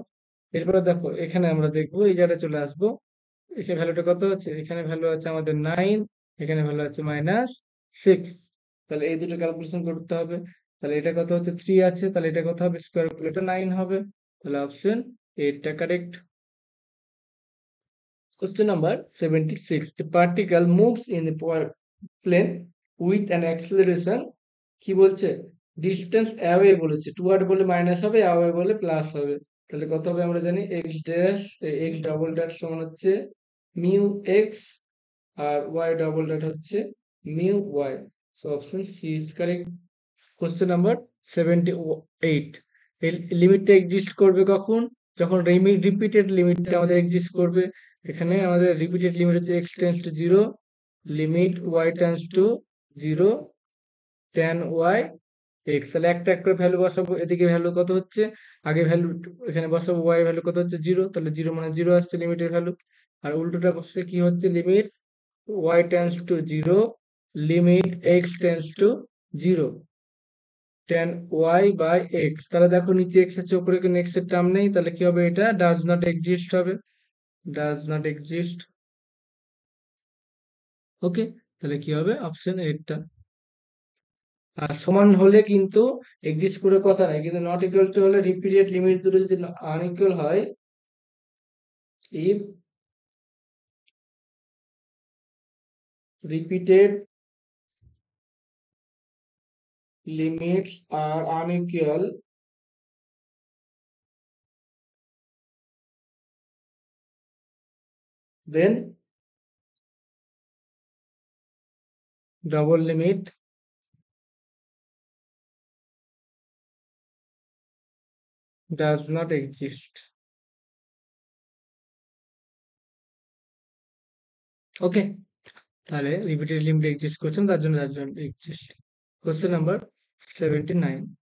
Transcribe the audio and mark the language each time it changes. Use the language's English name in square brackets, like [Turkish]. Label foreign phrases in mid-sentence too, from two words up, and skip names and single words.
[Bangla] এরপরে দেখো এখানে আমরা দেখবো, এই জায়গায় চলে আসবো, এখানে ভ্যালুটা কত আছে, এখানে ভ্যালু আছে আমাদের 9, এখানে ভ্যালু আছে -6, তাহলে এই দুটো ক্যালকুলেশন করতে হবে। তাহলে এটা কত হচ্ছে, 3 আছে, তাহলে এটা কত হবে, স্কোয়ার করলে এটা 9 হবে, তাহলে অপশন এটা কারেক্ট। [English] Question number 76, a particle moves in a plane with an acceleration, [Bangla] কি বলছে, [English] distance away [Bangla] বলেছে, টুয়ার্ড বলে মাইনাস হবে, অ্যাওয়ে বলে প্লাস হবে, তাহলে কত হবে আমরা জানি, [English] x dash x double dash [Bangla] সমান হচ্ছে [English] mu x, [Bangla] আর [English] y double dash [Bangla] হচ্ছে [English] mu y, so option C is correct. question number 78, [Bangla] এই লিমিটটা এক্সিস্ট করবে কখন, যখন [English] repeated limit [Bangla] আমাদের এক্সিস্ট করবে। এখানে আমাদের [English] repeated limit [Bangla] হচ্ছে [English] x tends to 0, limit y tends to 0 tan y x, [Bangla] তাহলে একটা একটা করে ভ্যালু বসাবো, এদিকে ভ্যালু কত হচ্ছে, আগে ভ্যালু এখানে বসাবো, [English] y value [Bangla] কত হচ্ছে 0, তাহলে 0 মানে 0 আসছে লিমিটের ভ্যালু, আর উল্টোটা বসছে কি হচ্ছে, [English] limit y tends to 0, limit x tends to 0 tan y by x, [Bangla] তাহলে দেখো নিচে x আছে, উপরে কোনো x এর টার্ম নেই, তাহলে কি হবে, এটা [English] does not exist [Bangla] হবে, [English] does not exist. [Bangla] ওকে, তাহলে কি হবে, অপশন এইটটা। আর সমান হলে কিন্তু এক্সিস্ট করে কথা নাই, কিন্তু [English] not equal to [Bangla] হলে, [English] repeated limit [Bangla] দুটো যদি আনইকুয়াল হয়, [English] if repeated limits are unequal, then double limit does not exist. [Bangla] ওকে, তাহলে [English] repeated limit [Bangla] এক্সিস্ট করছেন, তার জন্য এক্সিস্ট। [English] question number 79,